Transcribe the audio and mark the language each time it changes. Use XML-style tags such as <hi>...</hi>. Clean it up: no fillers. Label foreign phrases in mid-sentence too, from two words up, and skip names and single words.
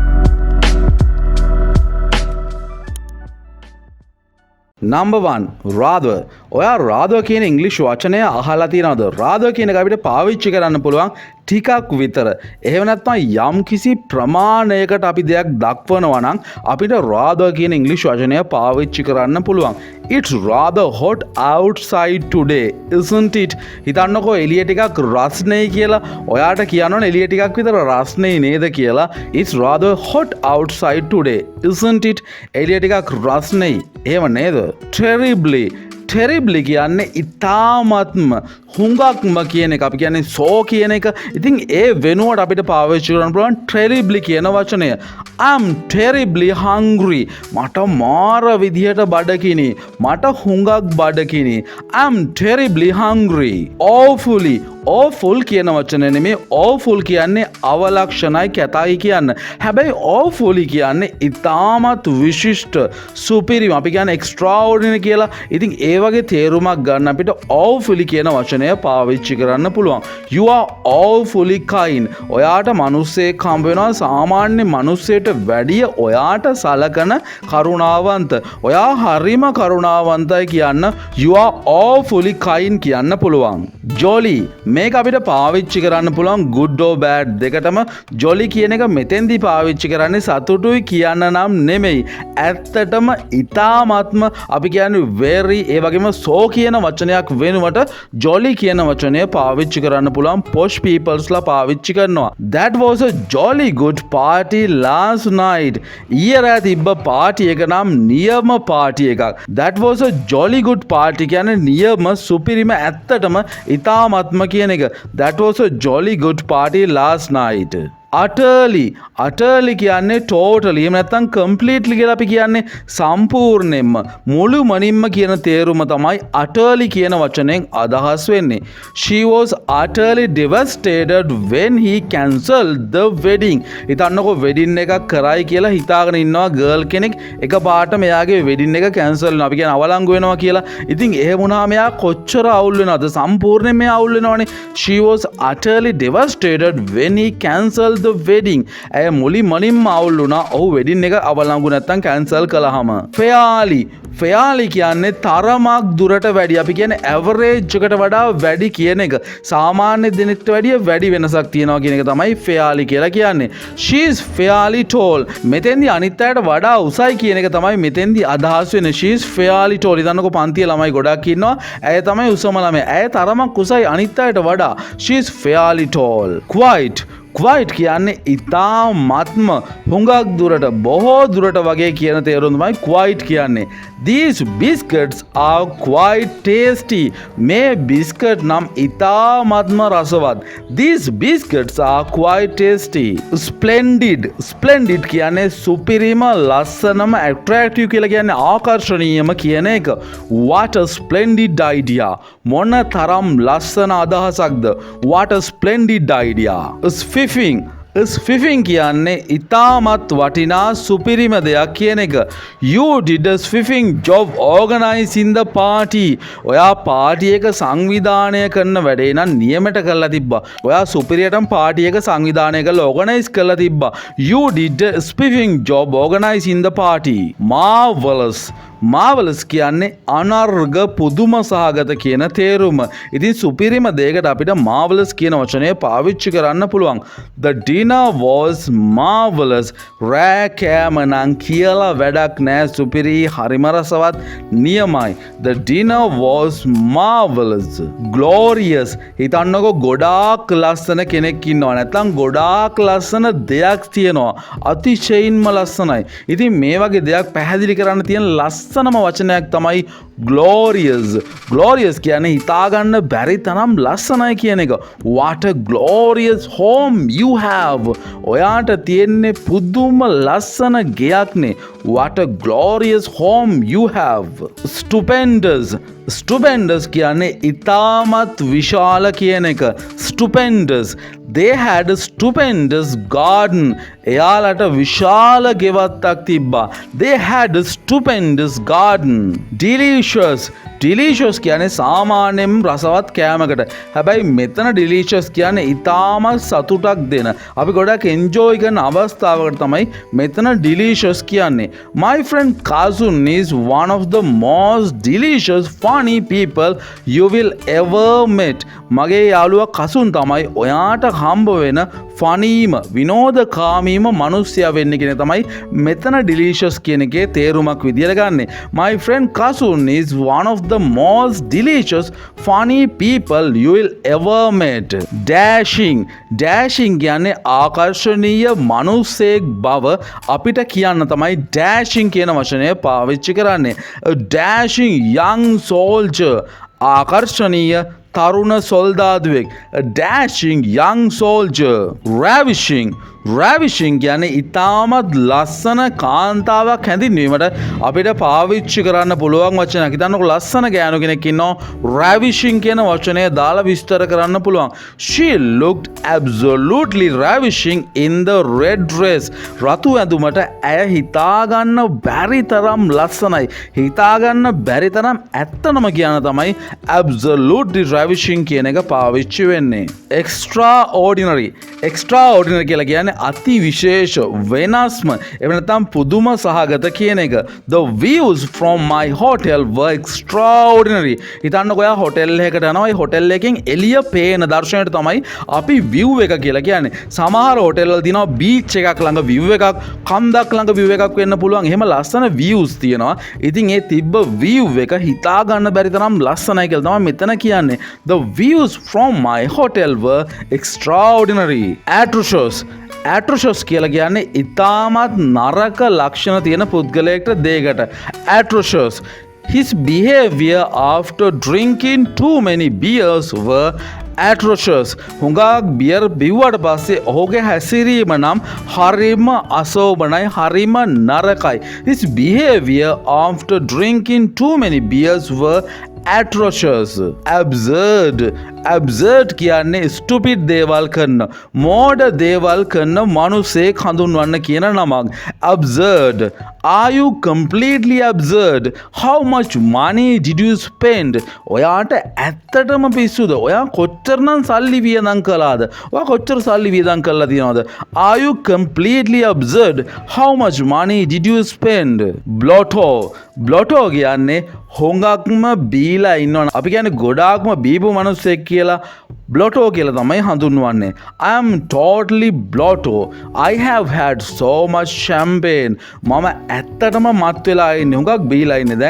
<en>Number 1. rather.</en> <si>ඔයා rather කියන ඉංග්‍රීසි වචනය අහලා තියෙනවද? rather කියන එක අපිට පාවිච්චි කරන්න පුළුවන් ටිකක් විතර. එහෙම නැත්නම් යම් කිසි ප්‍රමාණයකට අපි දෙයක් දක්වනවා නම් අපිට rather කියන ඉංග්‍රීසි වචනය පාවිච්චි කරන්න පුළුවන්.</si> <en>It's rather hot outside today, isn't it?</en> <si>හිතන්නකෝ එළිය ටිකක් රස්නේ කියලා. ඔයාට කියනවනේ එළිය ටිකක් විතර රස්නේ නේද කියලා.</si> <en>It's rather hot outside today, isn't it?</en> <si>එළිය ටිකක් රස්නේ. එහෙම නේද? terribly කියන්නේ ඉතාමත්ම හුඟක්ම කියන එක. අපි කියන්නේ so කියන එක. ඉතින් ඒ වෙනුවට අපිට පාවිච්චි කරන්න පුළුවන් terribly කියන වචනය.</si> <en>I'm terribly hungry.</en> <si>මට මාර විදියට බඩගිනි. මට හුඟක් බඩගිනි.</si> <en>I'm terribly hungry.</en> <si>awful කියන වචනය නෙමෙයි. awful කියන්නේ අවලක්ෂණයි කැතයි කියන්න. හැබැයි awfully කියන්නේ ඉතාමත් විශිෂ්ට සුපිරිම. අපි කියන්නේ extraordinary කියලා. ඉතින් ඒ වගේ තේරුමක් ගන්න අපිට awfully කියන වචනය පාවිච්චි කරන්න පුළුවන්.</si> <en>You are awfully kind.</en> <si>ඔයාට මිනිස්සෙක් හම්බ වෙනවා සාමාන්‍ය මිනිස්සෙට වැඩිය ඔයාට සලකන කරුණාවන්ත. ඔයා හරිම කරුණාවන්තයි කියන්න</si> <en>you are awfully kind</en> <si>කියන්න පුළුවන්. jolly මේක අපිට පාවිච්චි කරන්න පුළුවන්</si> <en>good or bad</en> <si>දෙකටම. jolly කියන එක මෙතෙන්දී පාවිච්චි කරන්නේ සතුටුයි කියන්න නම් නෙමෙයි. ඇත්තටම ඉතාමත්ම අපි කියන්නේ very ඒ වගේම so කියන වචනයක් වෙනුවට jolly කියන වචනය පාවිච්චි කරන්න පුළුවන්</si> <en>posh peoples</en> <si>ලා පාවිච්චි කරනවා.</si> <en>That was a jolly good party last night.</en> <si>ඊයේ රෑ තිබ්බ පාටි එක නම් නියම පාටි එකක්.</si> <en>That was a jolly good party</en> <si>කියන්නේ නියම සුපිරිම ඇත්තටම ඉතාමත්ම කියන එක.</si> <en>That was a jolly good party last night.</en> <si>utterly කියන්නේ totally එහෙම නැත්නම් completely කියලා අපි කියන්නේ සම්පූර්ණයෙන්ම මුළුමනින්ම කියන තේරුම තමයි utterly කියන වචනයෙන් අදහස් වෙන්නේ.</si> <en>She was utterly devastated when he cancelled the wedding.</en> <si>හිතන්නකෝ wedding එකක් කරයි කියලා හිතාගෙන ඉන්නවා girl කෙනෙක් එකපාරට මෙයාගේ wedding එක cancel වෙනවා. අපි කියන්නේ අවලංගු වෙනවා කියලා. ඉතින් එහෙම වුණාම මෙයා කොච්චර අවුල් වෙනවද? සම්පූර්ණයෙන් මෙයා අවුල් වෙනවනේ.</si> <en>She was utterly devastated when he cancelled the wedding.</en> <si>ඇය මුලින්ම අවුල් වුණා. ඔහු වෙඩින් එක අවලංගු නැත්තම් කැන්සල් කළාම. fairly කියන්නේ තරමක් දුරට වැඩි. අපි කියන්නේ average එකට වඩා වැඩි කියන එක. සාමාන්‍ය දිනෙකට වැඩිය වැඩි වෙනසක් තියෙනවා කියන එක තමයි fairly කියලා කියන්නේ.</si> <en>She is fairly tall.</en> <si>මෙතෙන්දී අනිත් අයට වඩා උසයි කියන එක තමයි මෙතෙන්දී අදහස් වෙන්නේ.</si> <en>She is fairly tall.</en> <si>ඉතින්කෝ පන්තියේ ළමයි ගොඩක් ඉන්නවා. ඇය තමයි උසම ළමයා. ඇය තරමක් උසයි අනිත් අයට වඩා.</si> <en>She is fairly tall.</en> <si>Quite කියන්නේ ඉතාමත්ම හුඟක් දුරට බොහෝ දුරට වගේ කියන තේරුම තමයි quite කියන්නේ.</si> <en>These biscuits are quite tasty.</en> <si>මේ බිස්කට් නම් ඉතාමත්ම රසවත්.</si> <en>These biscuits are quite tasty.</en> <si>Splendid කියන්නේ සුපිරිම ලස්සනම attractive කියලා කියන්නේ ආකර්ෂණීයම කියන එක.</si> <en>What a splendid idea.</en> <si>මොන තරම් ලස්සන අදහසක්ද.</si> <en>What a splendid idea.</en> <si>Spiffing කියන්නේ ඉතාමත් වටිනා සුපිරිම දෙයක් කියන එක.</si> <en>You did a spiffing job organizing the party.</en> <si>ඔයා පාටි එක සංවිධානය කරන වැඩේ නම් නියමයට කරලා තිබ්බා. ඔයා සුපිරියටම පාටි එක සංවිධානය කරලා organize කරලා තිබ්බා.</si> <en>You did a spiffing job organizing the party.</en> <si>Marvelous කියන්නේ අනර්ග පුදුම සහගත කියන තේරුම. ඉතින් සුපිරිම දෙයකට අපිට marvelous කියන වචනය පාවිච්චි කරන්න පුළුවන්.</si> <en>The dinner was marvelous.</en> <si>රෑ කෑම නම් කියලා වැඩක් නෑ. සුපිරි හරිම රසවත් නියමයි.</si> <en>The dinner was marvelous. Glorious.</en> <si>හිතන්නකෝ ගොඩාක් ලස්සන කෙනෙක් ඉන්නවා. නැත්නම් ගොඩාක් ලස්සන දෙයක් තියෙනවා. අතිශයින්ම ලස්සනයි. ඉතින් මේ වගේ දෙයක් පැහැදිලි කරන්න තියෙන ලස්සනම වචනයක් තමයි glorious කියන්නේ හිතාගන්න බැරි තරම් ලස්සනයි කියන එක.</si> <en>What a glorious home you have.</en> <si>ඔයාට තියෙන්නේ පුදුම ලස්සන ගෙයක්නේ.</si> <en>What a glorious home you have.</en> <si>Stupendous කියන්නේ ඉතාමත් විශාල කියන එක.</si> <en>Stupendous. They had a stupendous garden.</en> <si>එයාලට විශාල ගෙවත්තක් තිබ්බා.</si> <en>They had a stupendous garden.</en> <si>Delicious කියන්නේ සාමාන්‍යයෙන් රසවත් කෑමකට. හැබැයි මෙතන delicious කියන්නේ ඉතාමත් සතුටක් දෙන. අපි ගොඩක් enjoy කරන අවස්ථාවකට තමයි මෙතන delicious කියන්නේ.</si> <en>My friend Kazun is one of the most delicious funny people you will ever met.</en> <si>මගේ යාළුවා කසුන් තමයි ඔයාට හම්බ වෙන ෆනීම විනෝදකාමීම මනුස්සයා වෙන්න කියන තමයි මෙතන delicious කියන එකේ තේරුමක් විදියට ගන්නෙ.</si> <en>My friend Kasun is one of the most delicious funny people you will ever met.</en> <si>Dashing කියන්නේ ආකර්ෂණීය මනුස්සයෙක් බව අපිට කියන්න තමයි dashing කියන වචනය පාවිච්චි කරන්නේ.</si> <en>A dashing young soldier</en> <si>ආකර්ෂණීය තරුණ සොල්දාදුවෙක්.</si> <en>A dashing young soldier.</en> <si>Ravishing කියන්නේ ඉතාමත් ලස්සන කාන්තාවක් හැඳින්වීමට අපිට පාවිච්චි කරන්න පුළුවන් වචනයක්. හිතන්නකො ලස්සන ගෑනු කෙනෙක් ඉන්නවා ravishing කියන වචනය දාලා විස්තර කරන්න පුළුවන්.</si> <en>She looked absolutely ravishing in the red dress.</en> <si>රතු ඇඳුමට ඇය හිතාගන්න බැරි තරම් ලස්සනයි. හිතාගන්න බැරි තරම් ඇත්තනම කියන තමයි</si> <en>absolutely ravishing</en> <si>කියන එක පාවිච්චි වෙන්නේ. Extraordinary කියලා කියන්නේ අති විශේෂ වෙනස්ම එහෙම නැත්නම් පුදුම සහගත කියන එක.</si> <en>The views from my hotel were extraordinary.</en> <si>හිතන්නකෝ ඔයා හොටෙල් එකකට යනවා. ඒ හොටෙල් එකෙන් එළිය පේන දර්ශනයට තමයි අපි view එක කියලා කියන්නේ. සමහර හොටෙල් වල තියෙනවා beach එකක් ළඟ view එකක්, කන්දක් ළඟ view එකක් වෙන්න පුළුවන්. එහෙම ලස්සන views තියෙනවා. ඉතින් ඒ තිබ්බ view එක හිතා ගන්න බැරි තරම් ලස්සනයි කියලා තමයි මෙතන කියන්නේ.</si> <en>The views from my hotel were extraordinary.</en> <si>Atrocious කියලා කියන්නේ ඉතාමත් නරක ලක්ෂණ තියෙන පුද්ගලයෙක්ට දෙයකට.</si> <en>Atrocious. His behavior after drinking too many beers were atrocious.</en> <si>හුඟක් බියර් බිව්වට පස්සේ ඔහුගේ හැසිරීම නම් හරිම අසෝබනයි, හරිම නරකයි.</si> <en>His behavior after drinking too many beers were atrocious.</en> <si>Absurd කියන්නේ stupid දේවල් කරන, මෝඩ දේවල් කරන මනුස්සයෙක් හඳුන්වන්න කියන නමක්.</si> <en>Absurd. Are you completely absurd? How much money did you spend?</en> <si>ඔයාට ඇත්තටම පිස්සුද? ඔයා කොච්චරනම් සල්ලි වියදම් කළාද? ඔයා කොච්චර සල්ලි වියදම් කරලා තියෙනවද?</si> <en>Are you completely absurd? How much money did you spend?</en> <si>Blotto කියන්නේ හොඟක්ම බීලා ඉන්නවනේ. අපි කියන්නේ ගොඩාක්ම බීපු මිනිස්සෙක් කියලා blotto කියලා තමයි හඳුන්වන්නේ.</si> <en>I am totally blotto. I have had so much champagne.</en> <si>මම ඇත්තටම මත් වෙලා ඉන්නේ. හුඟක් බීලා ඉන්නේ දැන්.</si>